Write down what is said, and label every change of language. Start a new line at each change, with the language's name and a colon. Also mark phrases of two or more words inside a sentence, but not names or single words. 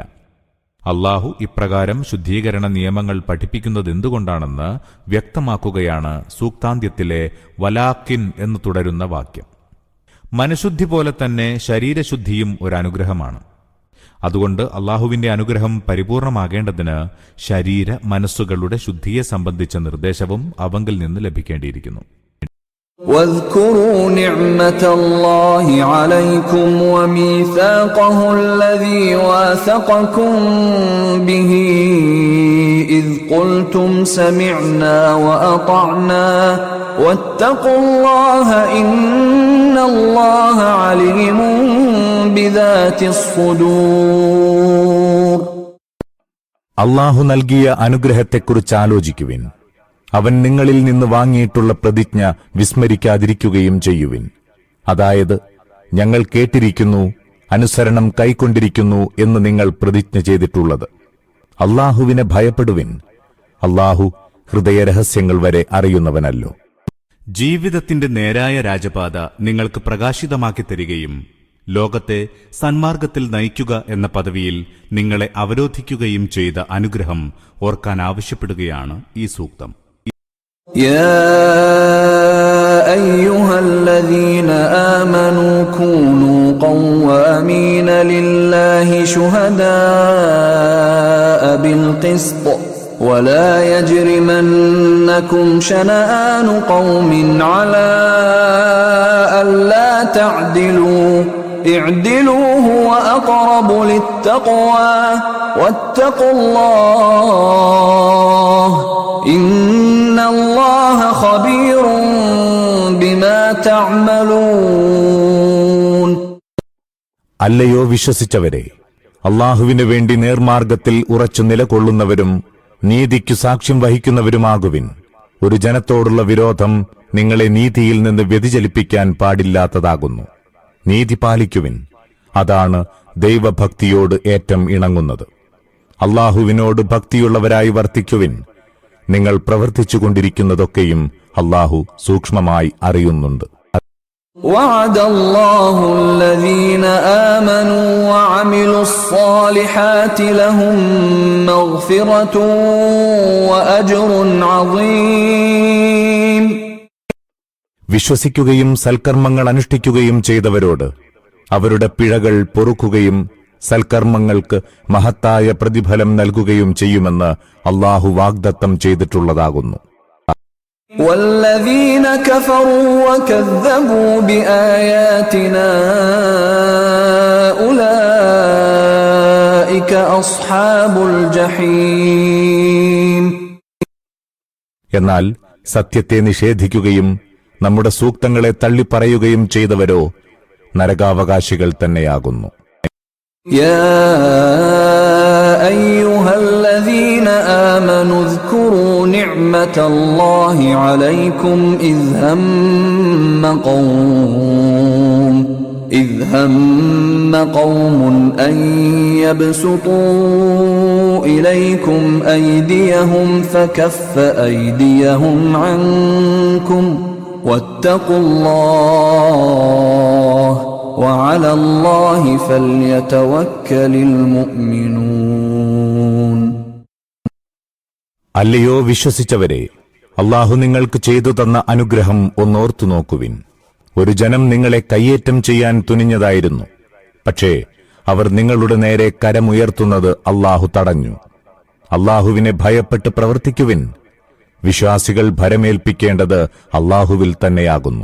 Malayalam: അല്ലാഹു ഇപ്രകാരം ശുദ്ധീകരണ നിയമങ്ങൾ പഠിപ്പിക്കുന്നതെന്തുകൊണ്ടാണെന്ന് വ്യക്തമാക്കുകയാണ് സൂക്താന്ത്യത്തിലെ വലാക്കിൻ എന്ന് തുടരുന്ന വാക്യം. മനഃശുദ്ധി പോലെ തന്നെ ശരീരശുദ്ധിയും ഒരനുഗ്രഹമാണ്. അതുകൊണ്ട് അല്ലാഹുവിന്റെ അനുഗ്രഹം പരിപൂർണമാകേണ്ടതിന് ശരീര മനസ്സുകളുടെ ശുദ്ധിയെ സംബന്ധിച്ച നിർദ്ദേശവും അവങ്കിൽ നിന്ന് ലഭിക്കേണ്ടിയിരിക്കുന്നു.
Arabic: واذكروا نعمة الله عليكم وميثاقه الذي واثقكم به إذ قلتم سمعنا وأطعنا واتقوا الله إن الله عليم بذات الصدور.
Malayalam: അല്ലാഹു നൽകിയ അനുഗ്രഹത്തെക്കുറിച്ച് ആലോചിക്കുവിൻ. അവൻ നിങ്ങളിൽ നിന്ന് വാങ്ങിയിട്ടുള്ള പ്രതിജ്ഞ വിസ്മരിക്കാതിരിക്കുകയും ചെയ്യുവിൻ. അതായത്, ഞങ്ങൾ കേട്ടിരിക്കുന്നു, അനുസരണം കൈക്കൊണ്ടിരിക്കുന്നു എന്ന് നിങ്ങൾ പ്രതിജ്ഞ ചെയ്തിട്ടുള്ളത്. അല്ലാഹുവിനെ ഭയപ്പെടുവിൻ. അല്ലാഹു ഹൃദയരഹസ്യങ്ങൾ വരെ അറിയുന്നവനല്ലോ. ജീവിതത്തിന്റെ നേരായ രാജപാത നിങ്ങൾക്ക് പ്രകാശിതമാക്കി തരികയും ലോകത്തെ സന്മാർഗത്തിൽ നയിക്കുക എന്ന പദവിയിൽ നിങ്ങളെ അവരോധിക്കുകയും ചെയ്ത അനുഗ്രഹം ഓർക്കാൻ ആവശ്യപ്പെടുകയാണ് ഈ സൂക്തം.
Arabic: يا أيها الذين آمنوا كونوا قوامين لله شهداء بالقسط ولا يجرمنكم شنآن قوم على ألا تعدلوا اعدلوا هو أقرب للتقوى واتقوا الله إن الله خبير بما تعملون.
Malayalam: അല്ലയോ വിശ്വസിച്ചവരെ, അള്ളാഹുവിനു വേണ്ടി നേർമാർഗത്തിൽ ഉറച്ചു നിലകൊള്ളുന്നവരും നീതിക്കു സാക്ഷ്യം വഹിക്കുന്നവരുമാകുവിൻ. ഒരു ജനത്തോടുള്ള വിരോധം നിങ്ങളെ നീതിയിൽ നിന്ന് വ്യതിചലിപ്പിക്കാൻ പാടില്ലാത്തതാകുന്നു. നീതി പാലിക്കുവിൻ, അതാണ് ദൈവഭക്തിയോട് ഏറ്റം ഇണങ്ങുന്നത്. അള്ളാഹുവിനോട് ഭക്തിയുള്ളവരായി വർത്തിക്കുവിൻ. നിങ്ങൾ പ്രവർത്തിച്ചുകൊണ്ടിരിക്കുന്നതൊക്കെയും അള്ളാഹു സൂക്ഷ്മമായി അറിയുന്നുണ്ട്.
Arabic: وعد الله الذين آمنوا وعملوا الصالحات لهم مغفرة وأجر عظيم.
Malayalam: വിശ്വസിക്കുകയും സൽക്കർമ്മങ്ങൾ അനുഷ്ഠിക്കുകയും ചെയ്തവരോട് അവരുടെ പിഴകൾ പൊറുക്കുകയും സൽക്കർമ്മങ്ങൾക്ക് മഹത്തായ പ്രതിഫലം നൽകുകയും ചെയ്യുമെന്ന് അള്ളാഹു വാഗ്ദത്തം ചെയ്തിട്ടുള്ളതാകുന്നു.
Arabic: والذين كفروا وكذبوا بآياتنا أولئك أصحاب الجحيم.
Malayalam: എന്നാൽ സത്യത്തെ നിഷേധിക്കുകയും നമ്മുടെ സൂക്തങ്ങളെ തള്ളിപ്പറയുകയും ചെയ്തവരോ നരകാവകാശികൾ തന്നെയാകുന്നു.
Arabic: يا أيها الذين آمنوا اذكروا نعمة الله عليكم إذ هم قوم أن يبسطوا إليكم أيديهم فكف أيديهم عنكم واتقوا الله وعلى الله فليتوكل المؤمنون.
Malayalam: അല്ലയോ വിശ്വസിച്ചവരെ, അള്ളാഹു നിങ്ങൾക്ക് ചെയ്തു തന്ന അനുഗ്രഹം ഒന്നോർത്തു നോക്കുവിൻ. ഒരു ജനം നിങ്ങളെ കയ്യേറ്റം ചെയ്യാൻ തുനിഞ്ഞതായിരുന്നു. പക്ഷേ അവർ നിങ്ങളുടെ നേരെ കരമുയർത്തുന്നത് അള്ളാഹു തടഞ്ഞു. അള്ളാഹുവിനെ ഭയപ്പെട്ട് പ്രവർത്തിക്കുവിൻ. വിശ്വാസികൾ ഭരമേൽപ്പിക്കേണ്ടത് അള്ളാഹുവിൽ തന്നെയാകുന്നു.